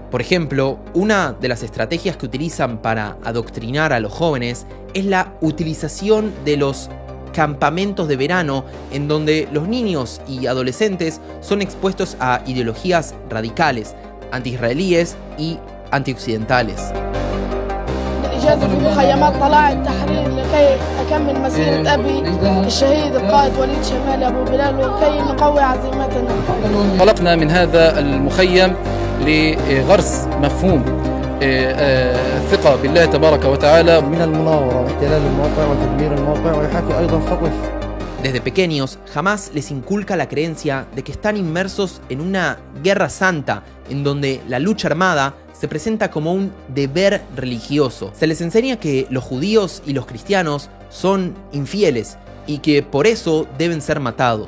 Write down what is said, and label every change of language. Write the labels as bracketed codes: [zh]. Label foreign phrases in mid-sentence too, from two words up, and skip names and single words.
[es] Por ejemplo, una de las estrategias que utilizan para adoctrinar a los jóvenes es la utilización de los campamentos de verano, en donde los niños y adolescentes son expuestos a ideologías radicales, anti-israelíes y antioccidentales. [ar] إجازة في مخيمات طلائع التحرير لكي أكمل مسيرة أبي الشهيد القائد وليد شمال أبو بلال وكي نقوي عزيمتنا. انطلقنا من هذا المخيم لغرس مفهوم الثقة بالله تبارك وتعالى من المناورة واحتلال الموقع وتدمير الموقع ويحاكي أيضا خطف. [es] Desde pequeños, Hamás les inculca la creencia de que están inmersos en una guerra santa, en donde la lucha armada se presenta como un deber religioso. Se les enseña que los judíos y los cristianos son infieles y que por eso deben ser matados.